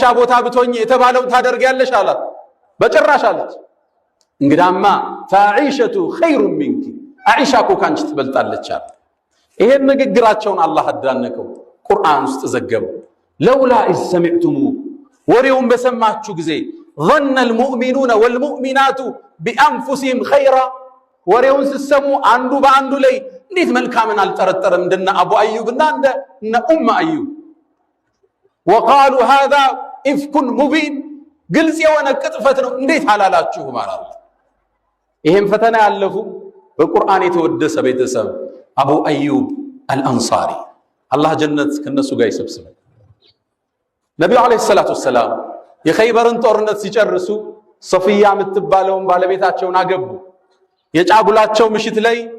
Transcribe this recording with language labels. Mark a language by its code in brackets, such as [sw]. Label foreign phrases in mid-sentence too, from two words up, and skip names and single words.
[am] ቦታ ብትሆኝ የተባለውን ታደርጊያለሽ አላት። በጭራሽ አለች። እንግዳማ [ar] فعائشة خير منك፣ [am] አኢሻ እኮ ካንቺ ትበልጣለች አለ። ይሄን ንግግራቸውን አላህ አዳነቀው፣ ቁርአን ውስጥ ዘገበው። [ar] لولا إذ سمعتموه፣ [am] ወሬውን በሰማችሁ ጊዜ [ar] ظن المؤمنون والمؤمنات بأنفسهم خيرا፣ [am] ወሬውን ሲሰሙ አንዱ በአንዱ ላይ እንዴት መልካምን አልጠረጠረም እንደነ አቡ አዩብና እንደነ ኡም አዩብ። [ar] وقالوا هذا إفك مبين፣ [am] ግልጽ የሆነ ቅጥፈት ነው እንዴት አላላችሁ ማለት። ይሄን ፈተና ያለፉ በቁርአን የተወደሰ ቤተሰብ አቡ አዩብ አልአንሳሪ፣ አላህ ጀነት ከነሱ ጋር ይሰብስበን። ነብዩ [ar] عليه الصلاة والسلام [am] የኸይበርን ጦርነት ሲጨርሱ ሶፊያ የምትባለውን ባለቤታቸውን አገቡ። የጫጉላቸው ምሽት ላይ